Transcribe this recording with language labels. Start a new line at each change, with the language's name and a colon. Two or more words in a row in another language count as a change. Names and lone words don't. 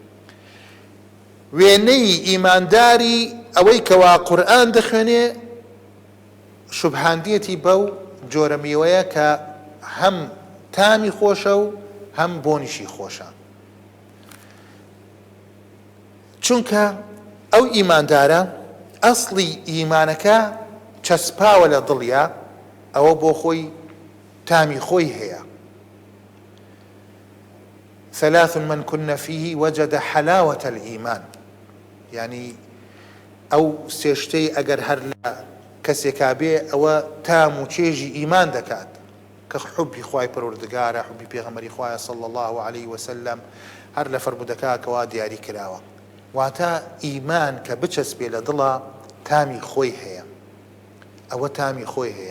Central Kurdish: وێنەی ئیمانداری ئەوەی کەوا قورئان دەخوێنێ شوبهاندیەتی بەو جۆرە میوەیە کە هەم تامی خۆشە و هەم بۆنیشی خۆشە. چونکە ئەو ئیماندارە ئەسڵی ئیمانەکە چەسپاوە لە دڵیا، ئەوە بۆ خۆی تامی خۆی هەیە.
Arabic: ثلاث من كن فيه وجد حلاوة الإيمان،
Central Kurdish: يعني ئەو سێشتەی ئەگەر هەر لە کەسێکا بێ ئەوە تام و چێژی ئیمان دەکات کە حوبی خوای پەروەردگارە، حوبی پێغەمبەری خوایە
Arabic: صلی الله عليه وسلم
Central Kurdish: هەر لە فەرمودەکەکەوا دیاری کراوە. واتە ئیمان کە بچەسبێ لە دڵە تامی خۆی هەیە، ئەوە تامی خۆی هەیە.